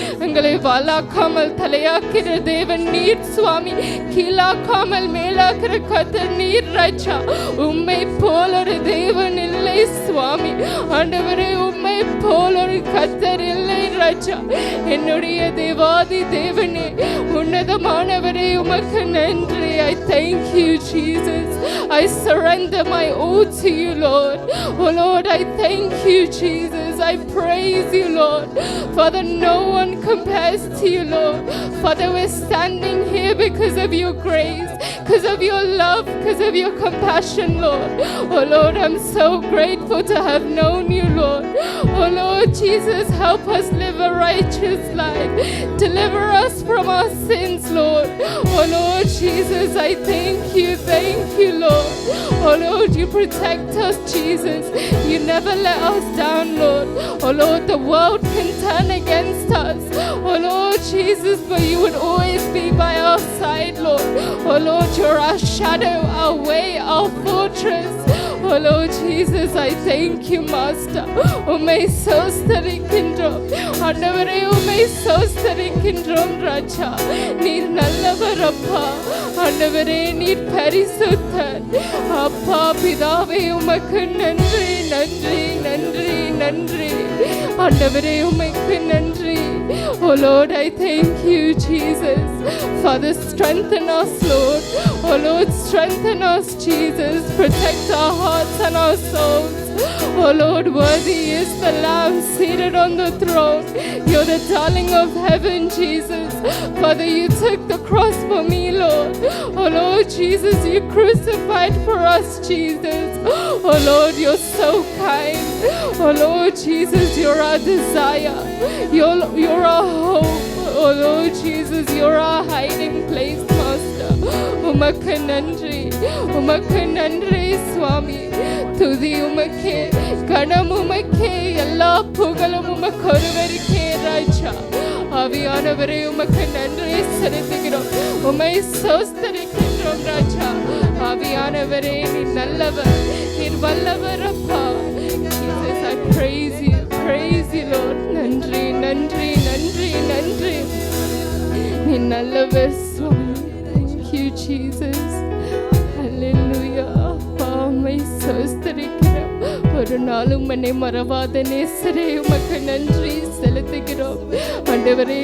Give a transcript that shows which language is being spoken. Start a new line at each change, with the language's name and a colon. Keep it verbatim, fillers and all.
Tamil: எங்களை வாலாக்காமல் தலையாக்கிற தேவன் நீர் சுவாமி, கீழாக்காமல் மேலாக்கிற கர்த்தர் நீர் ராஜா. உம்மை போலொரு தேவன் இல்லை சுவாமி. ஆண்டவரே, உம்மை போலொரு கர்த்தர் இல்லை ராஜா. என்னுடைய தேவாதி தேவனே, உன்னதமானவரே, உமக்கு நன்றி.
English: I thank you Jesus. I surrender my all to you Lord. Oh Lord, I thank you, Jesus. I praise you, Lord. Father, no one compares to you, Lord. Father, we're standing here because of your grace, because of your love, because of your compassion, Lord. Oh, Lord, I'm so grateful to have known you, Lord. Oh, Lord Jesus, help us live a righteous life. Deliver us from our sins, Lord. Oh, Lord Jesus, I thank you, thank you, Lord. Oh, Lord, you protect us, Jesus. You never let us down, Lord. Oh, Lord, the world can turn against us, oh, Lord Jesus, but you would always be by our side, Lord. Oh, Lord, you're our shadow, our way, our fortress. Oh, Lord Jesus, I thank you, Master.
Tamil: உம்மை சோஸ்தரிக்கின்றோம் ஆண்டவரே, உம்மை சோஸ்தரிக்கின்றோம் ராஜா. நீர் நல்லவர் அப்பா ஆண்டவரே, நீர் பரிசுத்தர் அப்பா பிதாவே. உமக்கு நன்றி, நன்றி, நன்றி, நன்றி ஆண்டவரே, உமக்கு நன்றி.
English: Oh Lord, I thank you, Jesus. Father, strengthen us, Lord. Oh Lord, strengthen us, Jesus. Protect our hearts and our souls. Oh Lord, worthy is the Lamb seated on the throne. You're the darling of heaven, Jesus. Father, you took the cross for me, Lord. Oh Lord Jesus, you crucified for us, Jesus. Oh Lord, you're so kind. Oh Lord Jesus, you're our desire. You're, you're our hope. Oh Lord Jesus, you're our hiding place, Master.
Tamil: உமக்கு நன்றி, உமக்கு நன்றி சுவாமி. துதி உமக்கே, கணம் உமக்கே, எல்லா புகழும் உமக்கு ஒருவருக்கே ராஜா. ஆவியானவரே, உமக்கு நன்றி செலுத்துகிறோம், உமை சோஸ்தரிக்கின்றோம் ராஜா. ஆவியானவரே, நீ நல்லவர், நீ வல்லவர் அப்பா.
English: Jesus, I praise you, praise you Lord.
Tamil: நன்றி, நன்றி, நன்றி, நன்றி, நீ நல்லவர் சுவாமி.
English: Thank you Jesus. Hallelujah.
Tamil: உம்மை சோஸ்தரிக்கிறோம், ஒரு நாளும் என்னை மறவாத நேசரே, உமக்கு நன்றி செலுத்துகிறோம் ஆண்டவரே.